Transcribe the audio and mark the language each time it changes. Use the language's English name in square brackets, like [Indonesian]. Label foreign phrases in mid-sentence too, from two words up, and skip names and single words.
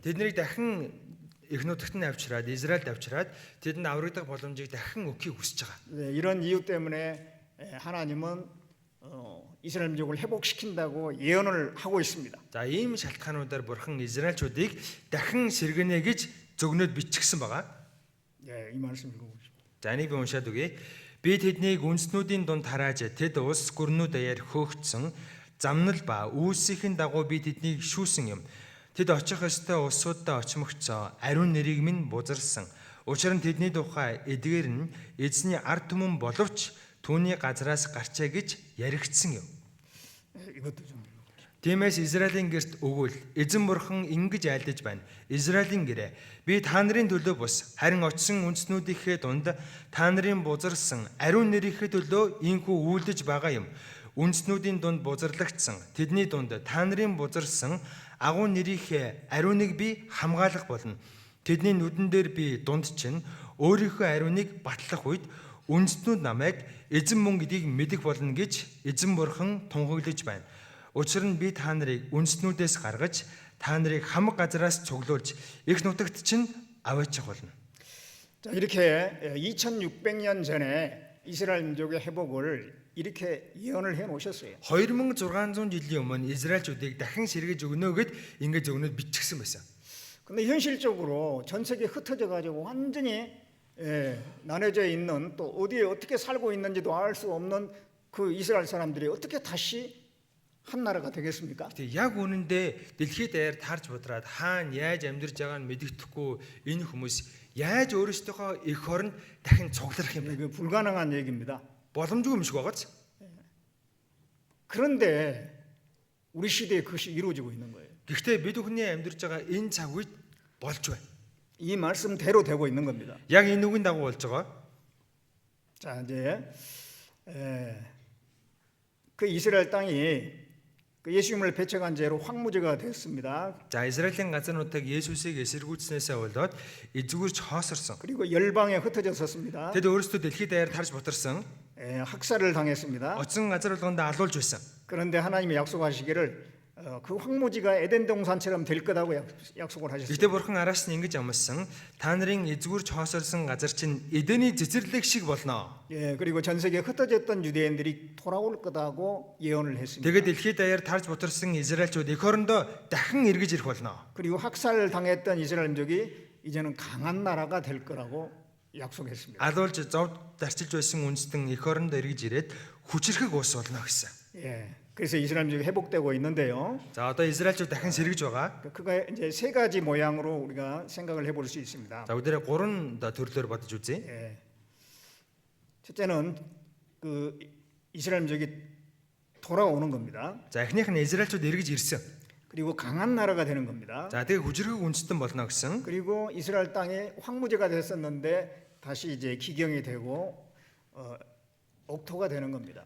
[Mongolian] Тэднийг дахин их нутагт нь авчираад Израильд авчираад тэдэнд аврагдах боломжийг дахин өгөхийг хүсэж байгаа. [Korean] 이런 이유 때문에 하나님은 이스라엘 민족을 회복시킨다고 예언을 하고 있습니다. [Mongolian] За ийм шалтгаануудаар бурхан Израильчуудыг дахин сэргэнэ гэж зөгнөөд бичигдсэн байгаа. [Korean] 예, 이 말씀 읽어보십시오. [Mongolian] За энийг би уншаад өгье. Би тэднийг үндэснүүдийн дунд харааж тэд улс гүрнүү даяар хөөгдсөн замнал ба үүсийн дагуу би тэднийг шүүсэн юм. Тэд очих ёстой улсуудаа очимогцоо ариун нэрийг минь бузарсан. Учир нь тэдний тухай эдгээр нь эзний ард түмэн боловч түүний газраас гарчаа гэж яригдсан юм. [Korean] 예, 이것도 좀 읽어보십시오. [Mongolian] Тиймээс Израилийн гэрт өгвөл эзэн бурхан ингэж айлдаж байна. Израилийн гэрээ би та нарын төлөө бус харин очсон үндэснүүдийнхээ дунд та нарын бузарсан ариун нэрийнхээ төлөө инхүү үйлдэж байгаа юм. Үндэснүүдийн дунд бузарлагдсан тэдний дунд та нарын бузарсан агуу нэрийнхээ ариуныг би хамгаалах болно. Тэдний нүдэн дээр би дунд чинь өөрийнхөө ариуныг батлах үед үндэснүүд намайг эзэн мөн гэдгийг мэдэх болно гэж эзэн бурхан тунхаглаж байна. Учир нь би та нарыг үндэснүүдээс гаргаж та нарыг хамаг газараас цуглуулж их нутагт чинь аваачих болно. [Korean] 자, 이렇게 2600년 전에 이스라엘 민족의 회복을 이렇게 예언을 해 놓으셨어요. [Mongolian] 2600 жилийн өмнө Израильчүүдийг дахин сэргэж өгнө гэд ингэж өгнөд бичигдсэн байсан. [Korean] 근데 현실적으로 전 세계에 흩어져 가지고 완전히 나눠져 있는 또 어디에 어떻게 살고 있는지도 알 수 없는 그 이스라엘 사람들이 어떻게 다시 한 나라가 되겠습니까? [Mongolian] Тэгээ яг үнэндээ дэлхийд даяар тарж будраад хаана яаж амьдарч байгааг нь мэддэхгүй энэ хүмүүс яаж өөрсдийнхөө эх оронд дахин цугларах юм бэ? [Korean] 이거 불가능한 얘기입니다. [Mongolian] боломжгүй юм шиг байгааз. [Korean] 그런데 우리 시대에 그것이 이루어지고 있는 거예요. [Mongolian] Гэхдээ бид бүхний амьдарч байгаа энэ цаг үед болж байна. [Korean] 이 말씀대로 되고 있는 겁니다. [Mongolian] Яг энэ үгэн дагуу болж байгаа. [Korean] 자, 이제 그 이스라엘 땅이 그 예수님을 배척한 죄로 황무지가 됐습니다. [Mongolian] За Израилийн газруудыг Есүсийг эсэргүүцснээсээ болоод эзгүүрч хоосорсон. [Korean] 그리고 열방에 흩어져 섰습니다. [Mongolian] Тэд өөрсдөө дэлхийд даяар тарж бутарсан. [Korean] 학살을 당했습니다. [Mongolian] Оцсон газар болгонд алуулж байсан. [Korean] 그런데 하나님이 약속하시기를 그 황무지가 에덴 동산처럼 될 거라고 약속을 하셨어요. [Mongolian] Гэтэ бурхан араас нь ингэж амласан та нарын эзгүүрч хоосорсон газар чинь Эдений цэцэрлэг шиг болно. [Korean] 예, 그리고 전 세계에 흩어졌던 유대인들이 돌아올 거다고 예언을 했습니다. [Mongolian] Тэгээд дэлхийд даяар тарж бутарсан Израильчууд эх орондоо дахин эргэж ирэх болно. [Korean] 그리고 학살을 당했던 이스라엘 민족이 이제는 강한 나라가 될 거라고 약속했습니다. [Mongolian] Алуулж зовд дарчилж байсан үндэстэн эх орондоо эргэж ирээд хүчрхэг уус болно гэсэн. [Korean] 예, 그래서 이스라엘 민족이 회복되고 있는데요. [Mongolian] За одоо Израильчууд дахин сэргэж байгаа. [Korean] 그가 이제 세 가지 모양으로 우리가 생각을 해볼 수 있습니다. [Mongolian] За бүгдээрээ 3 төрлөөр бодож үзье. [Korean] 예. 첫째는 그 이스라엘 민족이 돌아오는 겁니다. [Mongolian] За эхнийх нь Израильчууд эргэж ирсэн. [Korean] 그리고 강한 나라가 되는 겁니다. [Mongolian] За тэгээ хүчрхэг үндэстэн болно гэсэн. [Korean] 그리고 이스라엘 땅이 황무지가 됐었는데 다시 이제 기경이 되고 옥토가 되는 겁니다.